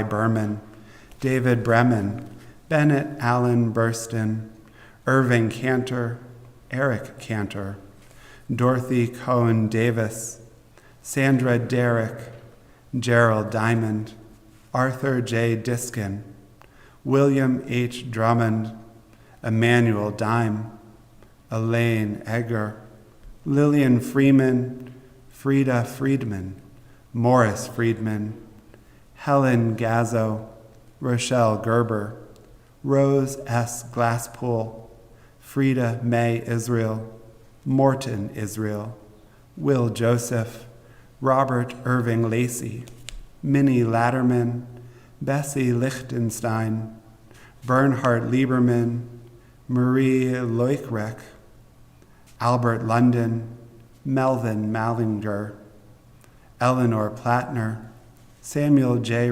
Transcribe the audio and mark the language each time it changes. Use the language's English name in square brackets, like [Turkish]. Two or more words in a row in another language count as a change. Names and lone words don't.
[English] Berman, David Bremen, Bennett Allen Burston, Irving Cantor, Eric Cantor, Dorothy Cohen Davis, Sandra Derrick, Gerald Diamond, Arthur J. Diskin, William H. Drummond, Emmanuel Dime, Elaine Egger, Lillian Freeman, Frida Friedman, Morris Friedman, Helen Gazzo, Rochelle Gerber, Rose S. Glasspool, Frida May Israel, Morton Israel, Will Joseph, Robert Irving Lacey, Minnie Latterman, Bessie Lichtenstein, Bernhard Lieberman, Marie Leuckrek, Albert London, Melvin Mallinger, Eleanor Plattner, Samuel J.